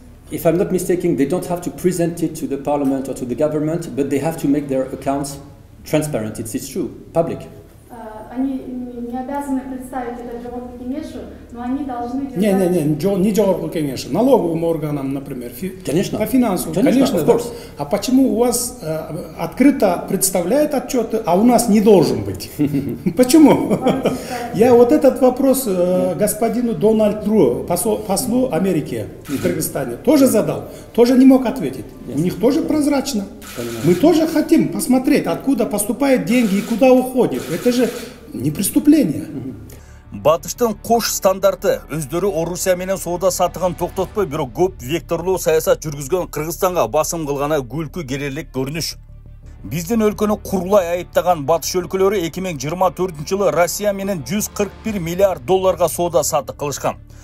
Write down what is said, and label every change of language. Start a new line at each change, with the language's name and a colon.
English: If I'm not mistaken, they don't have to present it to the parliament or to the government, but they have to make their accounts transparent. It's true, public.
Russian: Они не обязаны представить это жогорку кеңешу, но они должны... Не жогорку кеңешу, налоговым органам, например, конечно. По финансу, конечно. Да. А почему у вас открыто представляют отчеты, а у нас не должен быть? Почему? Я вот этот вопрос господину Дональду, послу Америки в Кыргызстане, тоже задал, тоже не мог ответить. У них тоже прозрачно. Мы тоже хотим посмотреть, откуда поступают деньги и куда уходят. Это же не преступление.
Kyrgyz: Батыштын кош стандарты өздөрү Орусия менен соода сатыгын токтотпой, бирок көп векторлуу саясат жүргүзгөн Кыргызстанга басым кылганы күлкү келерлик көрүнүш. Биздин өлкөнү курулай айыптаган батыш өлкөлөрү 2024 жылы Россия менен 141 миллиард долларга соода сатык кылышкан.